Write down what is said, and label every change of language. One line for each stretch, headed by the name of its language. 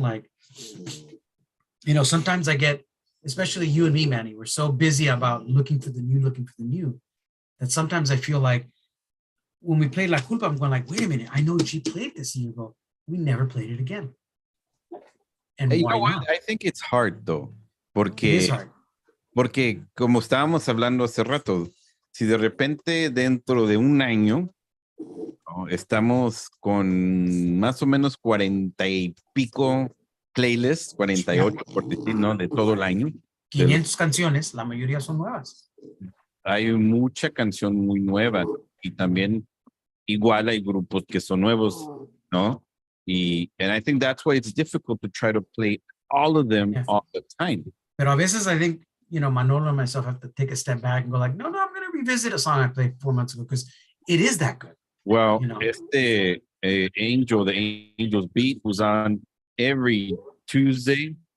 English: Like, you know, sometimes I get, especially you and me, Manny, we're so busy about looking for the new, that sometimes I feel like when we played La Culpa, I'm going like, wait a minute, I know G played this a year ago. We never played it again. And You why know what? not? I think it's hard though, It is hard.
Spanish: porque como estábamos hablando hace rato, si de repente dentro de un año ¿no? Estamos con más o menos 40 y pico playlists, 48 por decir, ¿no? De todo el año. 500 canciones, la mayoría son nuevas. Hay mucha canción muy nueva y también igual hay grupos que son nuevos, ¿no?
English: And I think that's why it's difficult to try to play all of them all the time.
Spanish: Pero a veces
English: I think, you know, Manolo and myself have to take a step back and go like, no, I'm going to revisit a song I played 4 months ago because it is that good. Well, you know? Angel, the Angel's Beat, who's on every Tuesday.